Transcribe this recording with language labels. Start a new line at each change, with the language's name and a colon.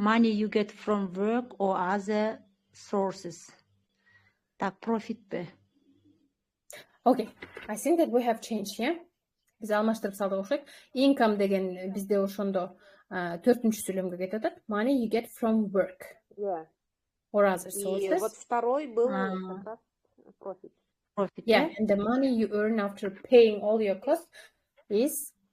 English: you get from work or other sources.
Russian: Так,
English: profit be. Okay, I think that we have changed here.
Kyrgyz: Биз алмаштырып салдык окшойт. Income деген бизде ошондо 4-үнчү сүйлөмгө кетип атат.
English: Money you get from work. Yeah. Or other sources.
Russian: И вот второй был profit.
English: Profit. Yeah, and the money you earn after paying all your costs is